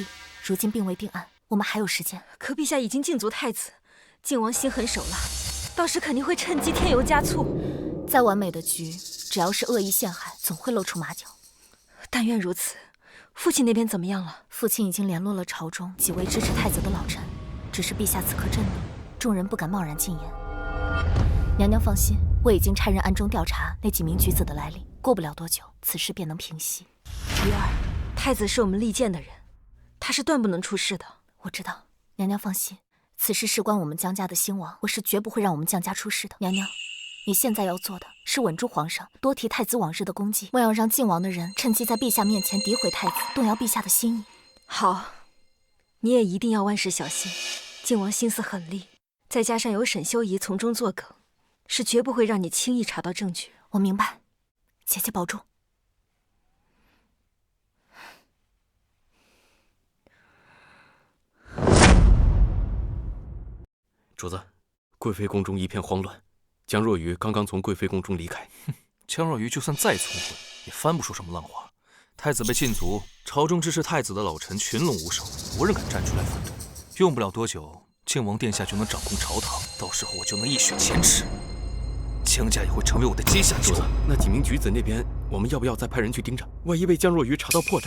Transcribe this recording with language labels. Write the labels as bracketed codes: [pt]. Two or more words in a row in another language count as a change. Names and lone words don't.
[zh] 如今並未定案，我們還有時間。可陛下已經禁足太子，靖王心狠手辣，到時肯定會趁機添油加醋。再完美的局，只要是惡意陷害，總會露出馬腳。但願如此。父親那邊怎麼樣了？父親已經聯絡了朝中幾位支持太子的老臣，只是陛下此刻震怒，眾人不敢貿然進言。娘娘放心，我已經差人暗中調查那幾名舉子的來歷，過不了多久，此事便能平息。瑜兒，太子是我們力薦的人，他是斷不能出事的。我知道，娘娘放心，此事事關我們江家的興亡，我是絕不會讓我們江家出事的。娘娘，你現在要做的是穩住皇上，多提太子往日的功績，莫要讓靖王的人趁機在陛下面前詆毀太子，動搖陛下的心意。好，你也一定要萬事小心。靖王心思狠戾，再加上有沈修儀從中作梗，是絕不會讓你輕易查到證據。我明白，姐姐保重。主子，貴妃宮中一片慌亂。江若愚剛剛從貴妃宮中離開。江若愚就算再聰慧，也翻不出什麼爛話。 太子被禁足，朝中支持太子的老臣群龙无首，无人敢站出来反对。用不了多久，靖王殿下就能掌控朝堂，到时候我就能一雪前耻，江家也会成为我的阶下囚。那几名举子那边，我们要不要再派人去盯着？万一被江若愚查到破绽？